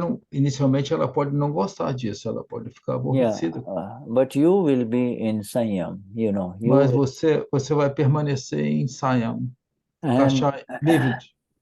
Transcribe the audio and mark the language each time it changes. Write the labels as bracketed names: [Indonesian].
[Portuguese] Inicialmente, ela pode não gostar disso, ela pode ficar aborrecida. [English] But you will be in Saiyam, [Portuguese] Mas você vai permanecer em Saiyam, livre.